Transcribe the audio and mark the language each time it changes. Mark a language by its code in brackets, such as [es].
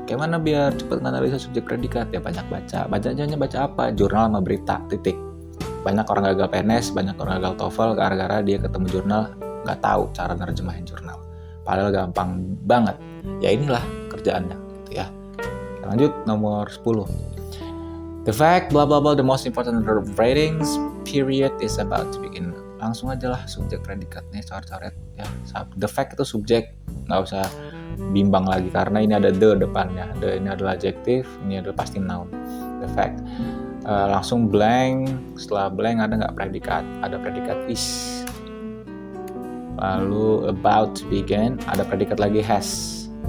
[id] Gimana biar cepet menganalisa subjek predikat? Ya banyak baca. Bacanya baca apa? Jurnal sama berita, titik. Banyak orang gagal PNS, banyak orang gagal TOEFL gara-gara dia ketemu jurnal nggak tahu cara nerjemahin jurnal. Padahal gampang banget. Ya inilah kerjaannya gitu ya. Lanjut nomor 10. [en] The fact, blah blah blah, the most important ratings period is about to begin. [id] Langsung aja lah subjek predikatnya coret-coret ya. The fact itu subjek, nggak usah bimbang lagi karena ini ada the depannya. The ini adalah adjective, ini adalah pasti noun. The fact. Langsung blank, setelah blank ada nggak predikat? Ada predikat is. Lalu about to begin, ada predikat lagi has.